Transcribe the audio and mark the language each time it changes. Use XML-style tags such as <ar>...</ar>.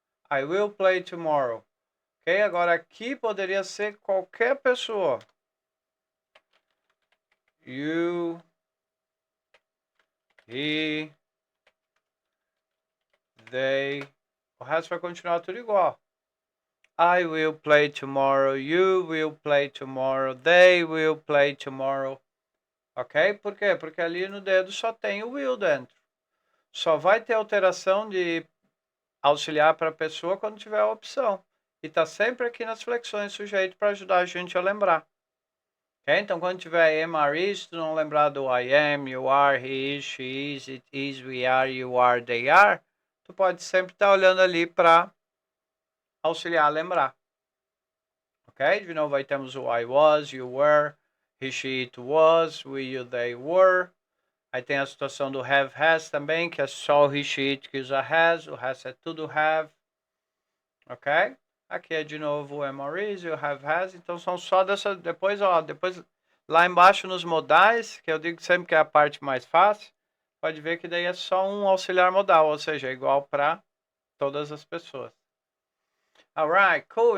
<en>I will play tomorrow.</en> <pt>Ok? Agora aqui poderia ser qualquer pessoa.</pt> <en>You, he, they.</en> <pt>O resto vai continuar tudo igual.</pt> <en>I will play tomorrow. You will play tomorrow. They will play tomorrow.</en> <pt>Ok? Por quê? Porque ali no dedo só tem o will dentro. Só vai ter alteração de auxiliar para a pessoa quando tiver a opção. E está sempre aqui nas flexões sujeito para ajudar a gente a lembrar. Okay? Então, quando tiver am, are, is, se tu não lembrar do</pt> <en>I am, you are, he is, she is, it is, we are, you are, they are,</en> <pt>tu pode sempre estar olhando ali para auxiliar a lembrar. Ok? De novo, aí temos o</pt> <en>I was, you were, he, she, it was, we, you, they were.</en> <pt>Aí tem a situação do have, has também, que é só o he, she, it que usa has, o resto é tudo have. Ok? Aqui é de novo o am, are, is e o have, has. Então são só dessa. Depois lá embaixo nos modais, que eu digo sempre que é a parte mais fácil, pode ver que daí é só um auxiliar modal, ou seja, é igual para todas as pessoas.</pt> <en>Alright, cool.</en>